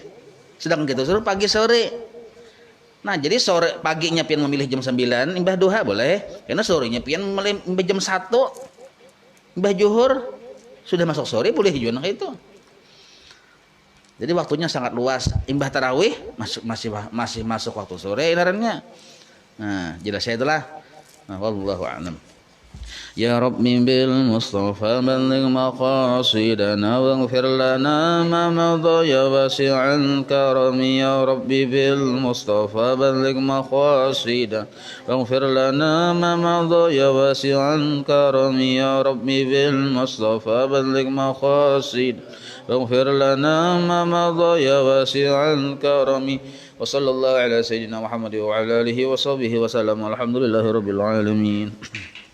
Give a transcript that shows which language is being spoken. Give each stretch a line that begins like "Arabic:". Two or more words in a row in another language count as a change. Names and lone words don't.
Banjar: Sedangkan kita suruh pagi sore. Nah, jadi sore paginya pian memilih jam 9 imbah duha boleh, karena sorenya pian memilih imbah jam 1 imbah zuhur sudah masuk sore boleh juga itu. Jadi waktunya sangat luas. Imbah tarawih masih masuk waktu sore inarannya. Nah, jelas saya itulah. Nah,
Arabic: والله أعلم. يا رب بالمصطفى بلغ مقاصدنا واغفر لنا ما مضى يا واسع الكرم يا رب بالمصطفى بلغ مقاصدنا واغفر لنا ما مضى يا واسع الكرم يا رب بالمصطفى بلغ مقاصدنا واغفر لنا ما مضى يا واسع الكرم وصلى الله على سيدنا محمد وعلى آله وصحبه وسلم والحمد لله رب العالمين.